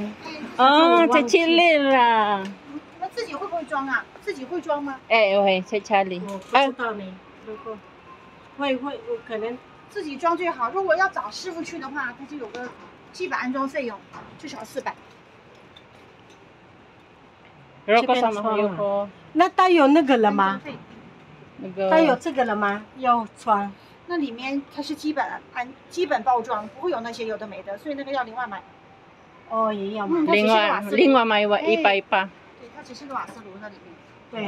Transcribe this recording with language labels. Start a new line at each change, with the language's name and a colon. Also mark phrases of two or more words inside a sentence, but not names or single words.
Chinese: Oh, chichilira. 那自己会不会装啊？自己会装吗？
Filipino: Okay, sa Charlie.
Chinese: 我不知道呢，如果会，我可能自己装最好。如果要找师傅去的话，他就有个基本安装费用，至少400。
Filipino: Pero kasama ko
Chinese: 那带有那个了吗？安装费带有这个了吗？要穿。那里面它是基本包装，不会有那些有的没的，所以那个要另外买。哦，也要买。它只是瓦斯炉。另外买一pa. 对，它只是个瓦斯炉那里面。对，